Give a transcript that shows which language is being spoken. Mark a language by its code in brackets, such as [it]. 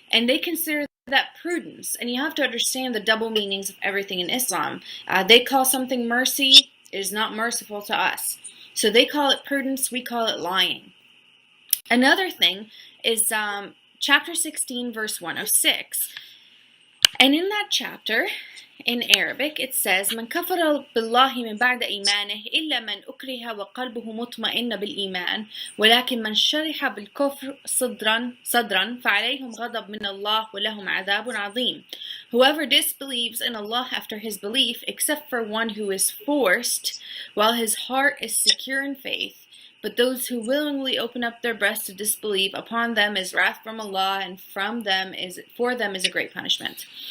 [en] And they consider that prudence. And you have to understand the double meanings of everything in Islam. They call something mercy. It is not merciful to us. So they call it prudence, we call it lying. Another thing is chapter 16, verse 106. And in that chapter, in Arabic, it says, [ar] من كفر بالله من بعد إيمانه إلا من أكره وقلبه مطمئن بالإيمان ولكن من شرح بالكفر صدرا فعليهم غضب من الله ولهم عذاب عظيم. [en] Whoever disbelieves in Allah after his belief, except for one who is forced, while his heart is secure in faith, but those who willingly open up their breasts to disbelieve, upon them is wrath from Allah, and for them is a great punishment.